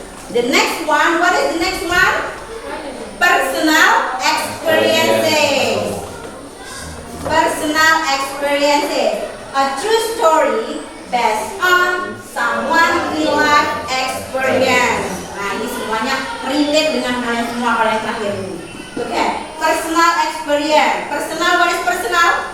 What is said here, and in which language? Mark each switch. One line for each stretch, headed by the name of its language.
English: The next one, what is the next one? Personal experiences. Personal experiences. A true story based on someone real life experience.
Indonesian: Nah, ini semuanya relate dengan kalian semua kalau yang terakhir ini.
English: Oke, personal experience. Personal, what is personal?